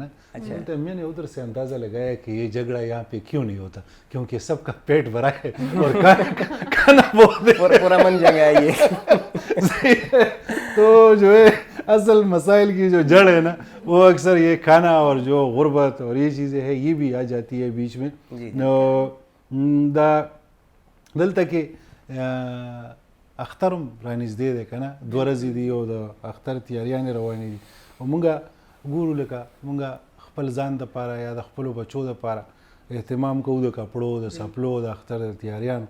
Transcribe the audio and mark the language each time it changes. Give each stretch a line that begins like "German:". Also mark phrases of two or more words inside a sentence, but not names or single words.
Urdu: اچھا, میں نے ادھر سے اندازہ لگایا کہ یہ جھگڑا یہاں پہ کیوں نہیں ہوتا, کیونکہ سب کا پیٹ بھرا ہے اور کھانا بہت پورا من جگہ ہے یہ. تو جو ہے اصل مسائل کی جو جڑ ہے نا, وہ اکثر یہ کھانا اور جو غربت اور یہ چیزیں ہے, یہ بھی آ جاتی ہے بیچ میں.
Pashto: دلته کې اخترم رانږدې دی که نه, 2 ورځې دي او د اختر تیاریانې روانې دي, او مونږ ګورو لکه مونږ خپل ځان دپاره یا د خپلو بچو دپاره اهتمام کوو د کپړو, د سپلو, د اختر د تیاریانو.